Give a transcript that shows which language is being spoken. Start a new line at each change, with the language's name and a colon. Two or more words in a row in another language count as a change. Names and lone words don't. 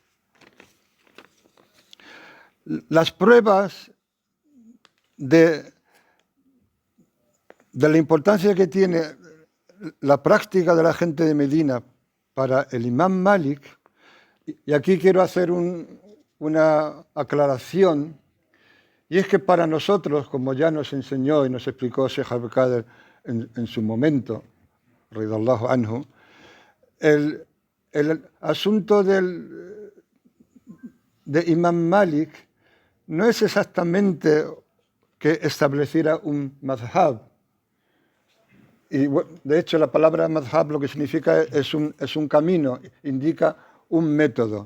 Spanish: Las pruebas de la importancia que tiene la práctica de la gente de Medina para el imam Malik, y aquí quiero hacer una aclaración, y es que para nosotros, como ya nos enseñó y nos explicó Sheikh Abdul Qadir en su momento,
Arabic: رضي الله عنه,
Spanish: el asunto de Imam Malik no es exactamente que estableciera un madhab. Y de hecho la palabra madhab lo que significa es un camino, indica un método.